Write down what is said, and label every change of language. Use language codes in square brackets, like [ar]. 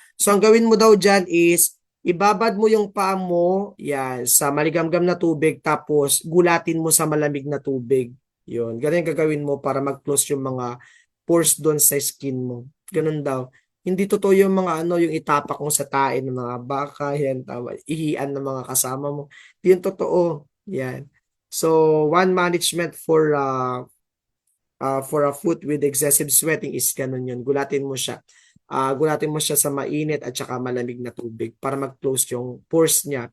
[tl] So, ang gawin mo daw dyan is, ibabad mo yung paa mo, yan, sa maligamgam na tubig, tapos gulatin mo sa malamig na tubig. Yun, ganun yung gagawin mo para mag-close yung mga pores doon sa skin mo. Ganun daw. Hindi totoo yung mga yung itapak mo sa tae ng mga baka, yan, ihian ng mga kasama mo. Hindi yung totoo. Yan. [en] So, one management for a foot with excessive sweating is [tl] ganun yun. Gulatin mo siya. Gulatin mo siya sa mainit at saka malamig na tubig para mag-close yung pores niya.